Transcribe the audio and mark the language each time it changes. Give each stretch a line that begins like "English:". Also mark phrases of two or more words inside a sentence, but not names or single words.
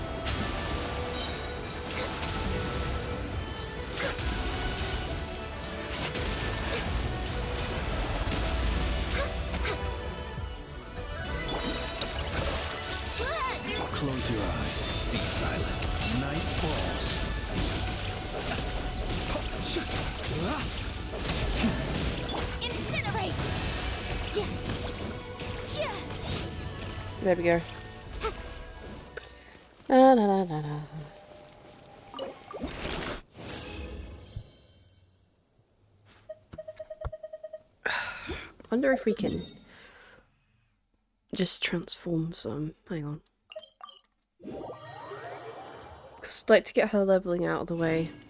English: Close your eyes. Be silent. Night falls. Incinerate. There we go. La la la la la. Wonder if we can just transform some. Hang on. 'Cause I'd like to get her leveling out of the way.